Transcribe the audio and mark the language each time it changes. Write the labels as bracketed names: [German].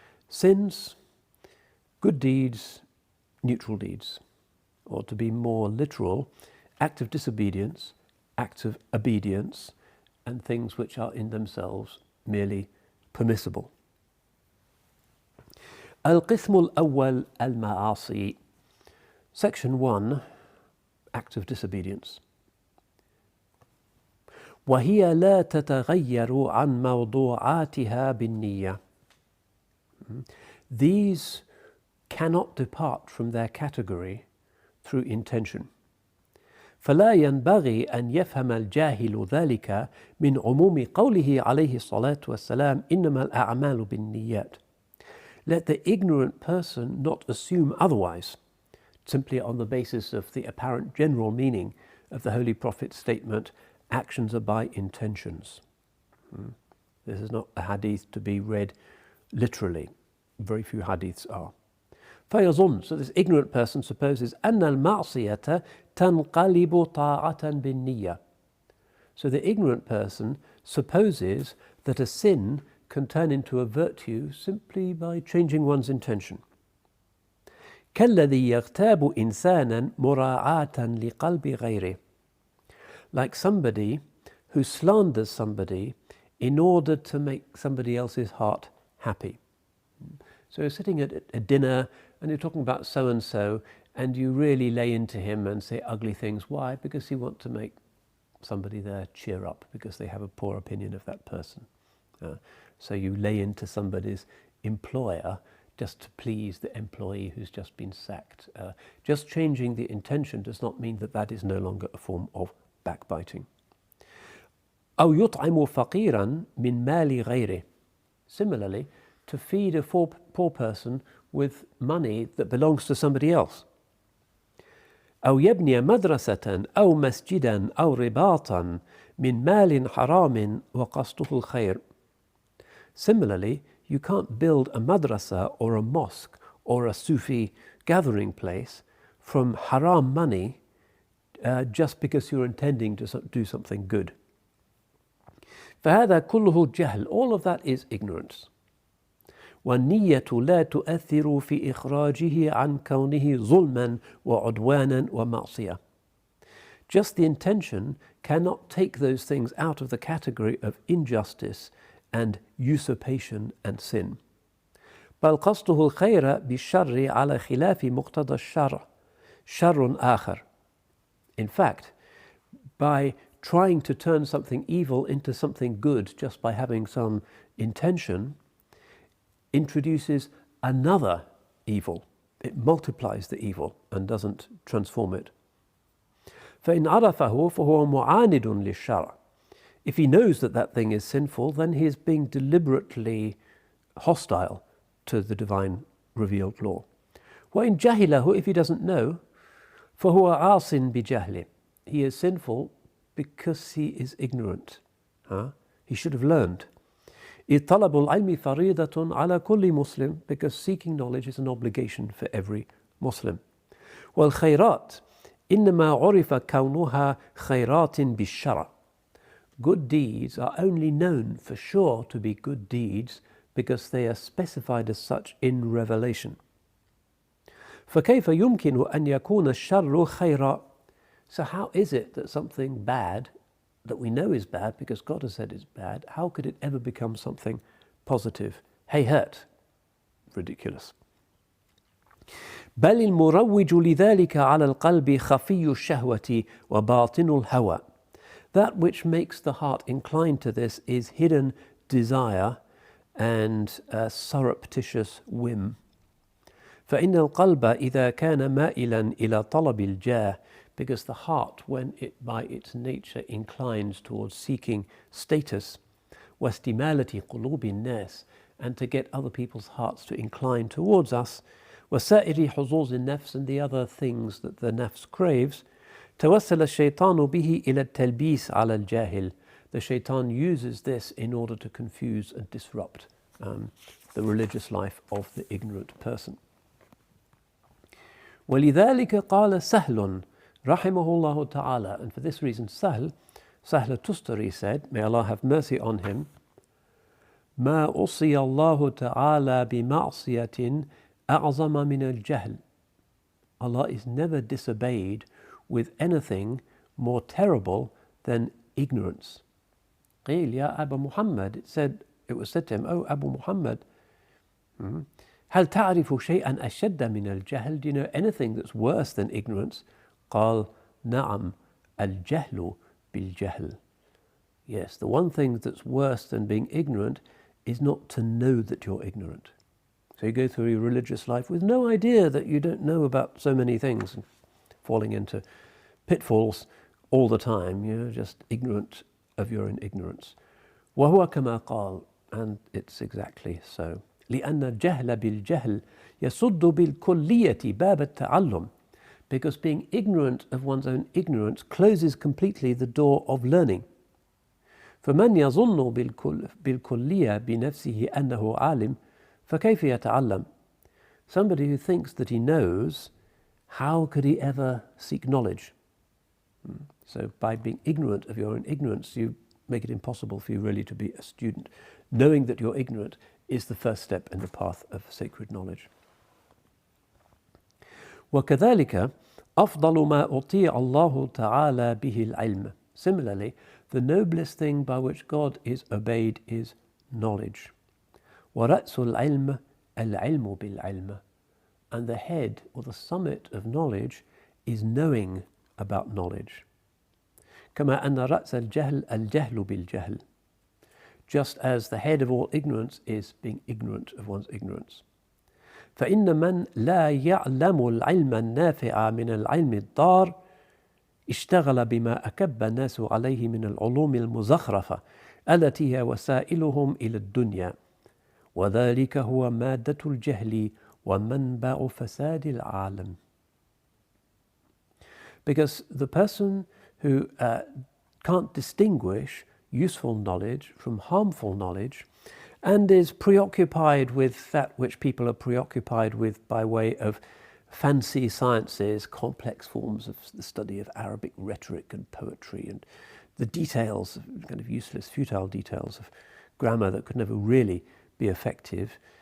[English] Sins, good deeds, neutral deeds, or to be more literal, act of disobedience, acts of obedience, and things which are in themselves merely permissible. [Arabic] القسم الأول المعاصي. [English] Section 1, act of disobedience. [Arabic] وهي لا تتغير عن موضوعاتها بالنية. [English] These cannot depart from their category through intention. [Arabic] فلا ينبغي أن يفهم الجاهل ذلك من عموم قوله عليه الصلاة والسلام إنما الأعمال بالنيات. [English] Let the ignorant person not assume otherwise, simply on the basis of the apparent general meaning of the Holy Prophet's statement, actions are by intentions. This is not a hadith to be read literally. Very few hadiths are. [Arabic] فيظن, [English] so this ignorant person supposes [Arabic] أن المعصية تنقلب طاعة بالنية. [English] So the ignorant person supposes that a sin can turn into a virtue simply by changing one's intention. [Arabic] كالذي يغتاب إنسانا مراعاة لقلب غيره. [English] Like somebody who slanders somebody in order to make somebody else's heart happy. So you're sitting at a dinner and you're talking about so-and-so and you really lay into him and say ugly things. Why? Because you want to make somebody there cheer up because they have a poor opinion of that person. So you lay into somebody's employer just to please the employee who's just been sacked. Just changing the intention does not mean that that is no longer a form of backbiting. [Arabic] أو يطعم فقيرا من مال غيره. [English] Similarly, to feed a poor person with money that belongs to somebody else. [Arabic] أو يبني مدرسة أو مسجدا أو رباطا من مال حرام وقصده الخير. [English] Similarly, you can't build a madrasa or a mosque or a Sufi gathering place from haram money just because you're intending to do something good. [Arabic] فهذا كله جهل. [English] All of that is ignorance. [Arabic] والنية لا تؤثر في إخراجه عن كونه ظلما وعدوانا ومعصية. [English] Just the intention cannot take those things out of the category of injustice and usurpation and sin. [Arabic] بل قصده الخير بالشر على خلاف مقتضى الشرع شر آخر. [English] In fact, by trying to turn something evil into something good just by having some intention introduces another evil. It multiplies the evil and doesn't transform it. [Arabic] فإن عرفه فهو معاند للشرع. [English] If he knows that that thing is sinful, then he is being deliberately hostile to the divine revealed law. [Arabic] وإن جهله, [English] if he doesn't know, [Arabic] فهو عاص بجهله. [English] He is sinful because he is ignorant. He should have learned. [Arabic] إذ طلب العلم فريضة على كل مسلم, [English] because seeking knowledge is an obligation for every Muslim. [Arabic] والخيرات إنما عرف كونها خيرات بالشرع. [English] Good deeds are only known for sure to be good deeds because they are specified as such in revelation. [Arabic] فكيف يمكن أن يكون الشر خيرا? [English] So how is it that something bad that we know is bad because God has said it's bad, how could it ever become something positive? Hayhat. Ridiculous. [Arabic] بل المروج لذلك على القلب خفي الشهوة وباطن الهوى. [English] That which makes the heart inclined to this is hidden desire and surreptitious whim. [Arabic] فإن القلب إذا كان مائلا إلى طلب الجاه, [English] because the heart, when it by its nature inclines towards seeking status, [Arabic] واستمالة قلوب الناس, [English] and to get other people's hearts to incline towards us, [Arabic] وسائر حظوظ النفس, [English] and the other things that the nafs craves, [Arabic] توسل الشيطان به إلى التلبيس على الجاهل. [English] The shaitan uses this in order to confuse and disrupt the religious life of the ignorant person. [Arabic] ولذلك قال سهل رحمه الله تعالى, [English] and for this reason Sahl Tustari said, may Allah have mercy on him, [Arabic] ما أصي الله تعالى بمعصية أعظم من الجهل. [English] Allah is never disobeyed with anything more terrible than ignorance. [Arabic] قيل يا أبا محمد, [English] it was said to him, oh Abu Muhammad, [Arabic] هل تعرف شيئا أشد من الجهل? [English] Do you know anything that's worse than ignorance? [Arabic] قال نعم الجهل بالجهل. [English] Yes, the one thing that's worse than being ignorant is not to know that you're ignorant. So you go through your religious life with no idea that you don't know about so many things, and falling into pitfalls all the time. You're just ignorant of your own ignorance. [Arabic] وهو كما قال, [English] and it's exactly so. [Arabic] لأن الجهل بالجهل يصد بالكلية باب التعلم. [English] Because being ignorant of one's own ignorance closes completely the door of learning. [Arabic] فمن يظن بالكلية بنفسه أنه عالم فكيف يتعلم. [English] Somebody who thinks that he knows, how could he ever seek knowledge? So by being ignorant of your own ignorance, you make it impossible for you really to be a student. Knowing that you're ignorant is the first step in the path of sacred knowledge. [Arabic] وكذلك أفضل ما أطيع الله تعالى به العلم. [English] Similarly, the noblest thing by which God is obeyed is knowledge. [Arabic] ورأس العلم العلم بالعلم. [English] And the head or the summit of knowledge is knowing about knowledge. [Arabic] كما أن رأس الجهل الجهل بالجهل. [English] Just as the head of all ignorance is being ignorant of one's ignorance. [Arabic] فإن من لا يعلم العلم النافع من العلم الضار اشتغل بما أكب الناس عليه من العلوم المزخرفة التي هي وسائلهم إلى الدنيا وذلك هو مادة الجهل ومنبع فساد العالم. [English] Because the person who can't distinguish useful knowledge from harmful knowledge and is preoccupied with that which people are preoccupied with by way of fancy sciences, complex forms of the study of Arabic rhetoric and poetry and the details, kind of useless, futile details of grammar that could never really be effective.